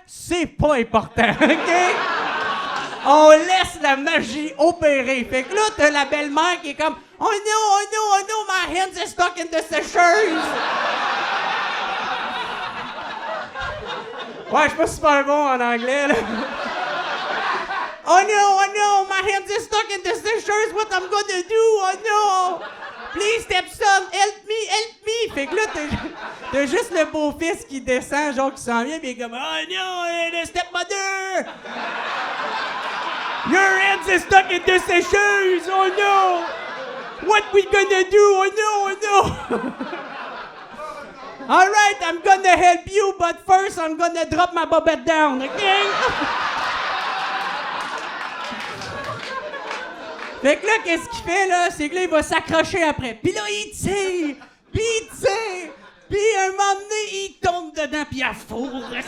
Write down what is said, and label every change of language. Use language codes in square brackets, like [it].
[fr] C'est pas important, OK? On laisse la magie opérer. Fait que là, t'as la belle-mère qui est comme « Oh no, my hands are stuck in the sécheuse! » Ouais, je suis pas super bon en anglais, là. [en] Oh no, my hands are stuck in the sécheuse, what I'm gonna do? Oh no! Please, stepson, help me! [fr] Fait que là, t'as juste le beau-fils qui descend, genre qui s'en vient, pis il est comme Oh no, the stepmother! [en] Your hands are stuck in the sécheuse! Oh no! What we gonna do? Oh no! All right, I'm gonna help you, but first I'm gonna drop my bobette down, okay? [fr] Fait que là, qu'est-ce qu'il fait, là? C'est que là, il va s'accrocher après. Puis là, il tire! Puis il tire! Puis un moment donné, il tombe dedans, puis il fourre.